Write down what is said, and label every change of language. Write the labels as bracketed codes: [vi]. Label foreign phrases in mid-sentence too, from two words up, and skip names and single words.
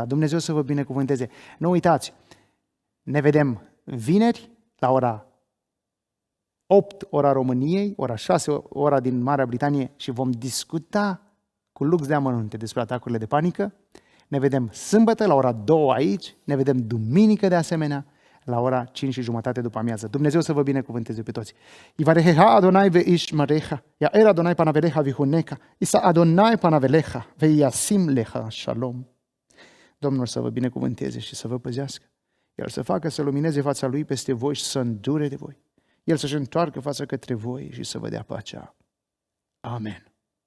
[ro] Dumnezeu să vă binecuvânteze. Nu uitați, ne vedem vineri la ora 8, ora României, ora 6, ora din Marea Britanie și vom discuta cu lux de amănunte despre atacurile de panică. Ne vedem sâmbătă la ora 2 aici, ne vedem duminică de asemenea, la ora 5:30 după amiază. Dumnezeu să vă binecuvânteze pe toți. [he] יברכך אדוני וישמרך, יאר אדוני פניו אליך ויחנך, ישא אדוני פניו אליך, וישם לך שלום. [ro] Domnul să vă binecuvânteze și să vă păzească. El să facă să lumineze fața Lui peste voi și să îndure de voi. El să-și întoarcă fața către voi și să vă dea pacea. Amen.